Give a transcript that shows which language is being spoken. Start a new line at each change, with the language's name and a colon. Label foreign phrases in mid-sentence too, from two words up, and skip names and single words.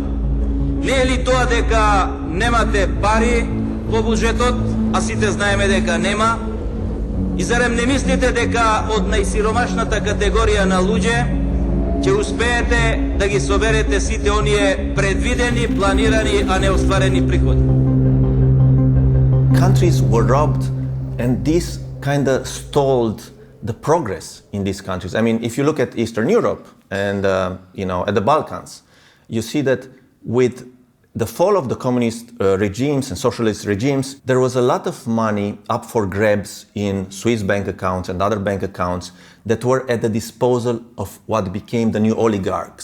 Macedonian: Не е ли тоа дека немате пари во буџетот, а сите знаеме дека нема? И зарем не мислите дека од најсиромашната категорија на луѓе ќе успеете да ги соберете сите оние предвидени, планирани, а не остварени приходи?
English: Countries were robbed, and this kind of stalled the progress in these countries. I mean, if you look at Eastern Europe and at the Balkans, you see that with the fall of the communist regimes and socialist regimes, there was a lot of money up for grabs in Swiss bank accounts and other bank accounts that were at the disposal of what became the new oligarchs.